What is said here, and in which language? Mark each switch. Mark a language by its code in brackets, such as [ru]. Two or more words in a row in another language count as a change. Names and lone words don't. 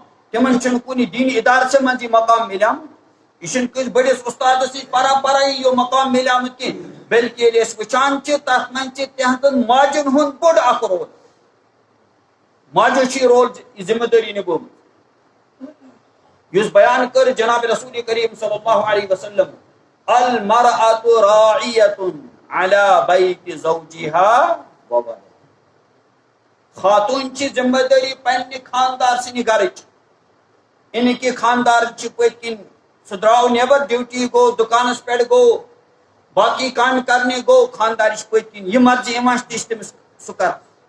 [ks] تِمن چھُنہٕ کُنہِ دیٖنی اِدارسٕے منٛز یہِ مقام مِلیومُت. یہِ چھُنہٕ کٲنٛسہِ بٔڑِس اُستادس نِش پران پران یہِ مقام مِلیومُت کینٛہہ بلکہِ ییٚلہِ أسۍ وٕچھان چھِ تتھ منٛز چھِ تِہنٛزن ماجن ہُنٛد بوٚڑ اکھ رول. ماجو چھِ یہِ رول یہِ ذمہٕ دٲری نِبٲومٕژ یُس بیان کٔر جناب رسول کریم [ar] صلی اللہ علیہ وسلم المرأة راعیة علی بیت زوجها وولدها. [ks] خاتون چھِ ذمہ دٲری پننہِ خاندار سٕنٛدِ گرٕچ. اِنہٕ کہِ خاندار چھِ پٔتۍ کِنۍ سُہ درٛاو نٮ۪بر ڈیوٹی گوٚو دُکانس پٮ۪ٹھ گوٚو باقٕے کامہِ کرنہِ گوٚو خاندارٕچ پٔتۍ کِنۍ یہِ مرضی یِوان چھِ تہِ چھِ تٔمِس سُہ کران.